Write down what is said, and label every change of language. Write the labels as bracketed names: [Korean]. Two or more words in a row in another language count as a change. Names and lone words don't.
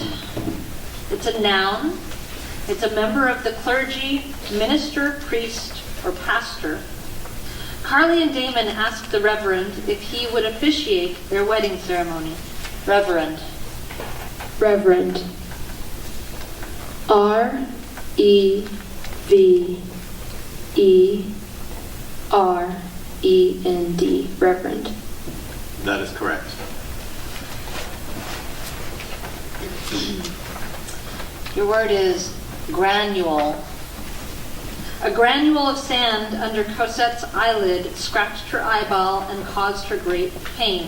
[English] It's a noun. It's a member of the clergy, minister, priest, or pastor. Carly and Damon asked the reverend if he would officiate their wedding ceremony. Reverend. Reverend. R-E-V-E-R-E-N-D. Reverend. That is correct. Your word is granule. A granule of sand under Cosette's eyelid scratched her eyeball and caused her great pain.